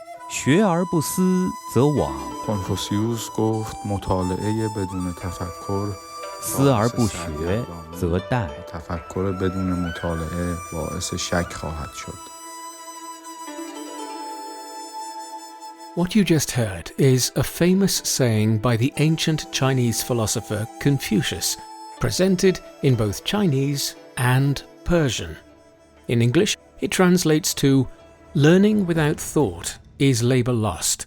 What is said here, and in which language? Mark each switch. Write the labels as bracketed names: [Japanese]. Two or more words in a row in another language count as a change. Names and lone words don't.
[Chinese] 学而不思则罔 [Persian] کنفوسیوس گفت مطالعه بدون تفکر [Chinese] 思而不学则殆 [Persian] تفکر بدون مطالعه باعث شک خواهد شد. [English] What you just heard is a famous saying by the ancient Chinese philosopher Confucius, presented in both Chinese and Persian. In English, it translates to, "Learning without thought is labor lost.